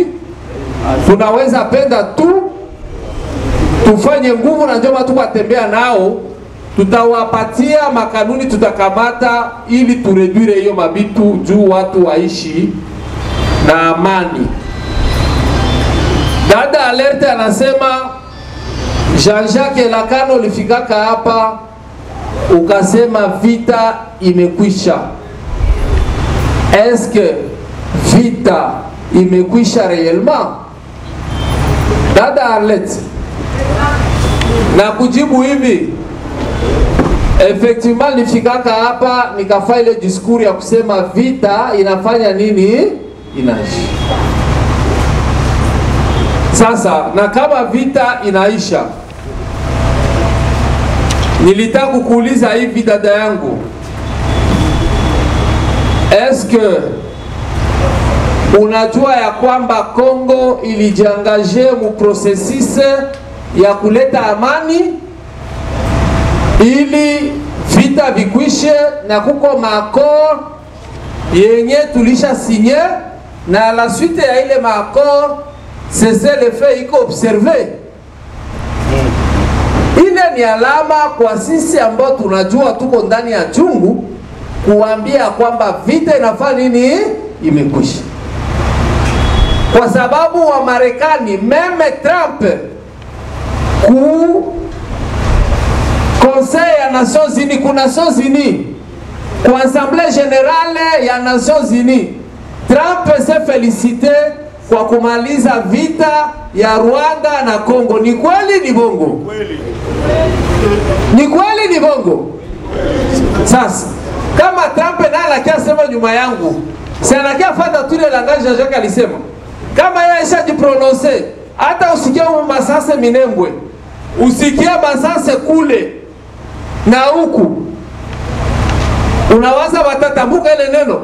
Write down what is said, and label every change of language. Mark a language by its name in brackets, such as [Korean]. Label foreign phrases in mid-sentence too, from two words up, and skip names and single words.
[Swahili] Tunaweza penda tu tufanye nguvu na njoma tu watembea nao, tutawapatia makanuni tutakamata ili tureduire hiyo mabitu juu watu waishi na amani. Dada alerte anasema Jean-Jacques Elakano ulifikaka hapa ukasema vita imekwisha. [French] Est-ce que [Swahili] vita imekwisha [French] réellement? [Swahili] Dada alerte na kujibu hivi, effectivement nifikaka hapa nikafanya ile discours ya kusema vita inafanya nini? Inaishi. Sasa na kama vita inaisha, nilitaka kukuuliza hivi dada yangu, [French] est-ce que [Swahili] unajua ya kwamba Kongo ilijiangaje mu processus ya kuleta amani ili vita vikwishe, na kuko maakord yenye tulisha sinye na [French] la suite [Swahili] ya ile maakord [French] cessez le feu [Swahili] iko observe. Ile ni alama kwa sisi ambao tunajua tuko ndani ya chungu kuambia kwamba vita inafanya nini? Imekwisha. Kwa sababu wa Marekani, meme Trump ku Conseil ya Nations Unies, ku Nations Unies, ku Assemblée Générale ya Nations Unies, Trump [French] s'est félicité [Swahili] kwa kumaliza vita ya Rwanda na Kongo. Ni kweli ni bongo? Ni kweli ni bongo? Sasa kama Trump na anakia sema nyuma yangu, si anakia fata tule langage Jean-Jacques alisema, kama yeye ashajiprononce, hata usikie masase Minembwe, usikie masase kule na huku, unawaza watatambuka ile neno?